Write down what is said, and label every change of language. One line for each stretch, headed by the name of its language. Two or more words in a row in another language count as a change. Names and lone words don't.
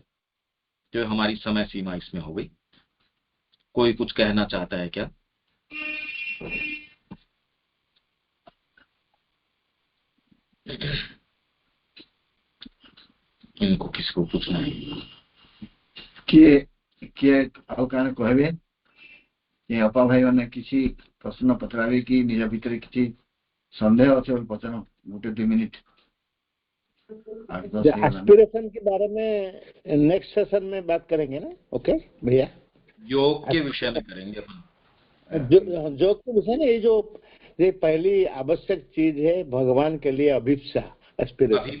Hindi: जो हमारी समय सीमा इसमें हो गई। कोई कुछ कहना चाहता है क्या? इनको किसको पूछना है?
Odia: किए ଆଉ କାଣା କହିବେ ଏ ଅପା ଭାଇମାନେ କିଛି ପ୍ରଶ୍ନ ପଚରାବେ କି ନିଜ ଭିତରେ କିଛି ସନ୍ଦେହ ଅଛି ବୋଲି ପଚାର, 1-2 मिनट।
Hindi: एस्पिरेशन के बारे में
English: next session
Hindi: में बात करेंगे ना? ओके भैया, योग के विषय में करेंगे अपन। योग के विषय में ये पहली आवश्यक चीज है भगवान के लिए अभिप्सा, एस्पिरेशन।